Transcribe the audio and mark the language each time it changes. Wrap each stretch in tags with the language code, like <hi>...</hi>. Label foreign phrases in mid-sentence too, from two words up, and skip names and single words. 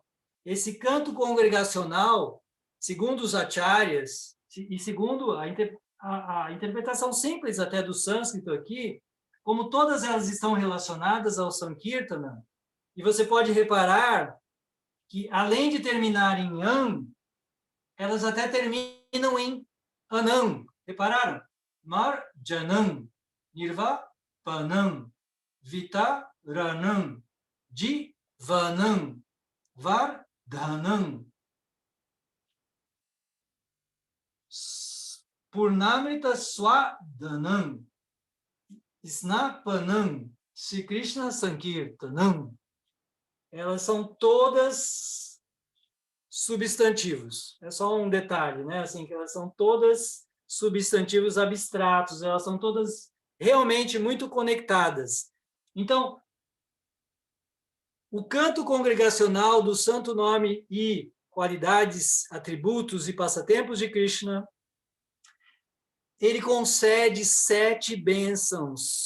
<pt>Esse canto congregacional, segundo os acharyas, e segundo a interpretação simples até do sânscrito aqui, como todas elas estão relacionadas ao Sankirtana, e você pode reparar que, além de terminar em an, elas até terminam em anam. Repararam?</pt> <sa>Marjanam, nirvapanam, vitaranam, jivanam, vardhanam, purnamrita swadanam, snapanam, Sri Krishna Sankirtanam.</sa> <pt>Elas são todas substantivos. É só um detalhe, né? Assim, que elas são todas substantivos abstratos, elas são todas realmente muito conectadas. Então, o canto congregacional do santo nome e qualidades, atributos e passatempos de Krishna, ele concede 7 bênçãos.</pt>